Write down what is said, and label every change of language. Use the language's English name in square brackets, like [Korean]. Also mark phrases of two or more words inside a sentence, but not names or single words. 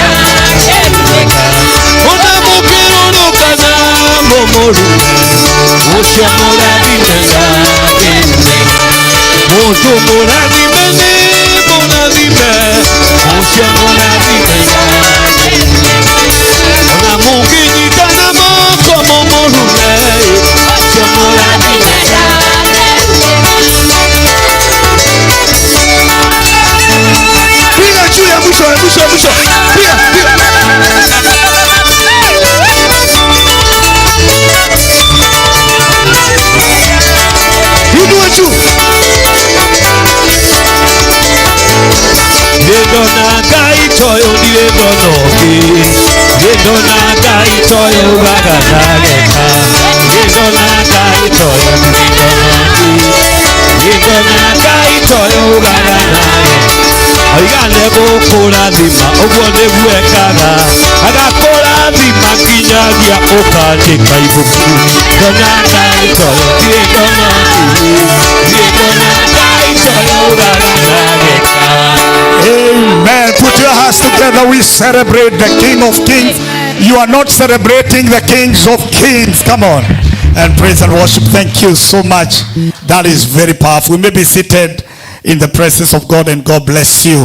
[Kikuyu] ona mũkĩrũrũkana mũmũrume ũcio mũrathime mũndũ mũrathime nĩ mũrathime ũcio mũrathime ona mũngĩnyitana moko mũmũrume ũcio mũrathime [Swahili] piga juu ya mwisho piga inua juu [Kikuyu] ndona Ngai toyo ndire ndona ũngĩ ndona Ngai toyo gagatageka ndona Ngai toyo ndire ndona ũngĩ ndona Ngai toyo gagatageka oigane gũkũrathima ũguo nĩguo ekaga agakũrathima nginyagia ũkandĩka ibuku ndona Ngai toyo ndire ndona ũngĩ ndona Ngai toyo gagatageka. [English] Amen. Put your hands together. We celebrate the King of Kings. You are not celebrating the Kings of Kings. Come on and praise and worship. Thank you so much. That is very powerful. We may be seated in the presence of God and God bless you.